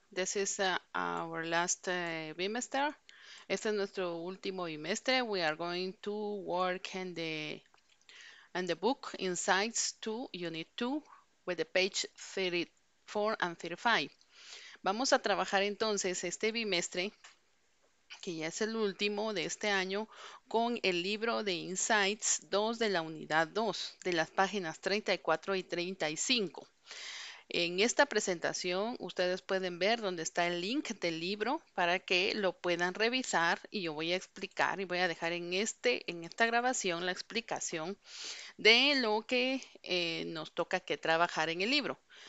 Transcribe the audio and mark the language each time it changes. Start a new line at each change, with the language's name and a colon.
English: This is our last bimester.
Spanish: Este es nuestro último bimestre.
English: We are going to work in the book Insights 2, Unit 2, with the page 34 and 35.
Spanish: Vamos a trabajar entonces este bimestre, que ya es el último de este año, con el libro de Insights 2 de la unidad 2, de las páginas 34 y 35. En esta presentación ustedes pueden ver dónde está el link del libro para que lo puedan revisar y yo voy a explicar y voy a dejar en esta grabación la explicación de lo que nos toca que trabajar en el libro.